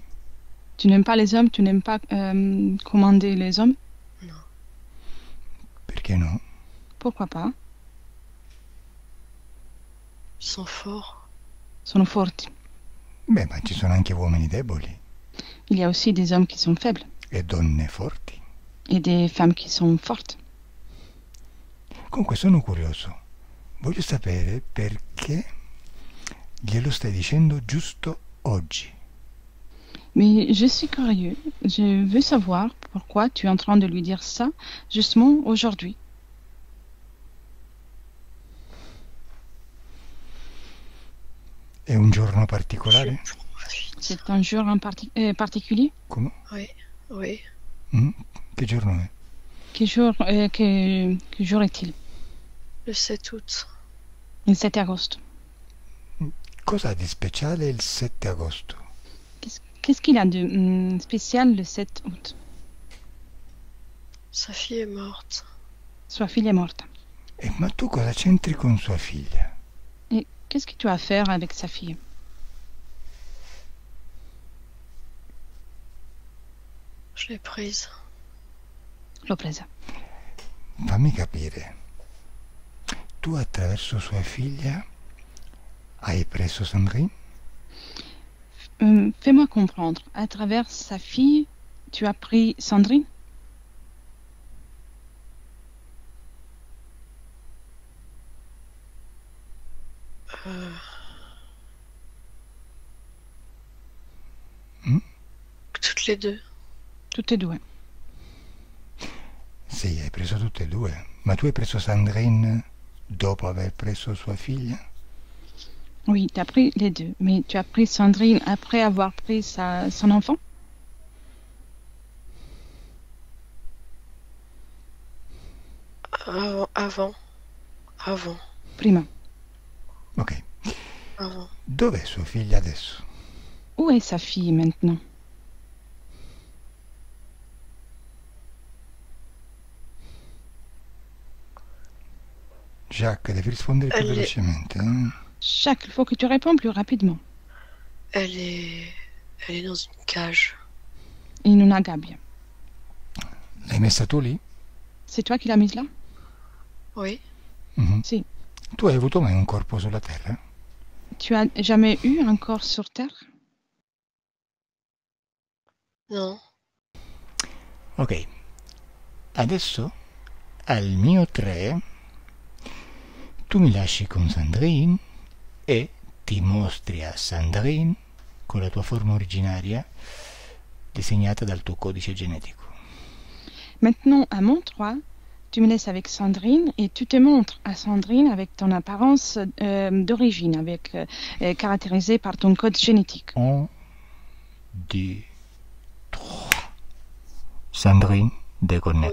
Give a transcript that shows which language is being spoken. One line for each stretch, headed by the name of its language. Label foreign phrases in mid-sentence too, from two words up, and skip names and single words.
French: Tu n'aimes pas les hommes? Tu n'aimes pas commander les hommes? Non.
Italian: Perché no?
French: Pourquoi pas? Ils sont forts.
Italian: Sono forti. Beh, ma ci sono anche uomini deboli
French: Il y a aussi des hommes qui sont faibles
Italian: e donne forti.
French: et des femmes qui sont fortes.
Italian: Comunque sono curioso. Voglio sapere perché glielo stai dicendo giusto oggi.
French: Mais je suis curieux. Je veux savoir pourquoi tu es en train de lui dire ça justement aujourd'hui.
Italian: È un giorno particolare?
French: C'est un jour en particulier?
Italian: Come?
French: Oui. Oui.
Italian: Che giorno è?
French: Que jour est-il? Le 7 août.
Italian: Il 7 agosto. Cosa ha di speciale il 7 agosto?
French: Qu'est-ce qu'il a de spécial le 7 août? Sa fille est morte.
Italian: Sua figlia è morta. Ma tu cosa c'entri con sua figlia?
French: Et qu'est-ce que tu as à faire avec sa fille? Je l'ai prise.
Italian: L'ho presa. Fammi capire. tu attraverso sua figlia hai preso Sandrine?
French: Fais-moi comprendre. À travers sa fille, tu as pris Sandrine? Toutes les deux.
Italian: Tutte e due. Sì, hai preso tutte e due. Ma tu hai preso Sandrine dopo aver preso sua figlia?
French: Oui, tu as pris les deux. Mais tu as pris Sandrine après avoir pris son enfant? Avant.
Italian: Prima. Ok.
French: Avant.
Italian: Dov'è sua figlia adesso?
French: Où est sa fille maintenant?
Italian: Jacques, devi rispondere più
French: Elle est,
Italian: velocemente.
French: Jacques, il faut que tu réponds plus rapidement. elle est dans une cage.
Italian: In una gabbia. L'hai messa tu lì?
French: C'est toi qui l'as mise là? Oui. Mhm.
Italian: Sì. Tu hai avuto mai un corpo sulla Terra?
French: Tu as jamais eu un corps sur Terre? Non.
Italian: Ok. Adesso, al mio 3, tu mi lasci con Sandrine e ti mostri a Sandrine con la tua forma originaria disegnata dal tuo codice genetico.
French: Maintenant, à mon 3, tu me laisses avec Sandrine et tu te montres à Sandrine avec ton apparence d'origine, avec caractérisée par ton code génétique.
Italian: 1, 2, 3. Sandrine, deconnette.